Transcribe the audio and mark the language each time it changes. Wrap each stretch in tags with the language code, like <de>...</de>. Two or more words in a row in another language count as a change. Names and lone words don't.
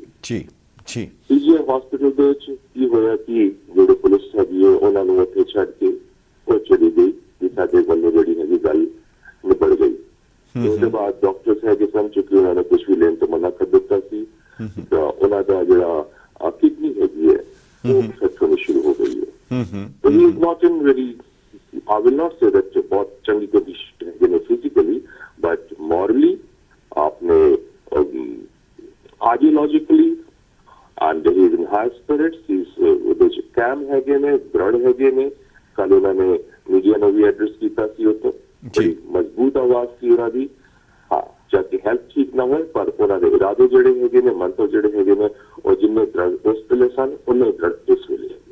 <pa>ਜੀ ਜੀ PGI ਹਸਪੀਟਲ ਦੇ ਵਿੱਚ ਕੀ ਹੋਇਆ ਕਿ ਜਿਹੜੇ ਪੁਲਿਸ ਹੈਗੀ ਹੈ ਉਹਨਾਂ ਨੂੰ ਉੱਥੇ ਛੱਡ ਕੇ ਉਹ ਚਲੀ ਗਈ ਕਿ ਸਾਡੇ ਵੱਲੋਂ ਜਿਹੜੀ ਹੈਗੀ ਗੱਲ ਨਿਬੜ ਗਈ। ਉਹਦੇ ਬਾਅਦ ਡਾਕਟਰਸ ਹੈਗੇ ਸਨ, ਚੁੱਕੀ ਉਹਨਾਂ ਨੇ ਕੁਝ ਵੀ ਲੈਣ ਤੋਂ ਮਨਾ ਕਰ ਦਿੱਤਾ ਸੀ। ਉਹਨਾਂ ਦਾ ਜਿਹੜਾ ਕਿਡਨੀ ਹੈਗੀ ਹੈ ਉਹ ਇਫੈਕਟ ਹੋਣੀ ਸ਼ੁਰੂ ਹੋ ਗਈ ਹੈ।</pa> <en>So he is not in very, I will not say that</en> <pa>ਬਹੁਤ ਚੰਗੀ ਕੰਡੀਸ਼ਨ ਹੈ ਜਿਨ੍ਹੇਂ ਫਿਜ਼ੀਕਲੀ,</pa> <en>but morally आपने ideologically and he is in high spirits,</en> <pa>ਉਹਦੇ ਚ ਕੈਮ ਹੈਗੇ ਨੇ, ਦ੍ਰਿੜ ਹੈਗੇ ਨੇ। ਕੱਲ ਉਹਨਾਂ ਨੇ ਮੀਡੀਆ ਨੂੰ ਵੀ ਐਡਰੈਸ ਕੀਤਾ ਸੀ, ਉੱਥੇ ਬੜੀ ਮਜ਼ਬੂਤ ਆਵਾਜ਼ ਸੀ ਉਹਨਾਂ ਦੀ। ਹਾਂ, ਚਾਹੇ ਹੈਲਥ ਠੀਕ ਨਾ ਹੋਏ ਪਰ ਉਹਨਾਂ ਦੇ ਇਰਾਦੇ ਜਿਹੜੇ ਹੈਗੇ ਨੇ, ਮੰਤਵ ਜਿਹੜੇ ਹੈਗੇ ਨੇ, ਉਹ ਜਿੰਨੇ ਦ੍ਰਿੜ ਉਸ ਵੇਲੇ ਸਨ ਉਹਨੇ ਦ੍ਰਿੜ ਇਸ ਵੇਲੇ ਹੈਗੇ।</pa>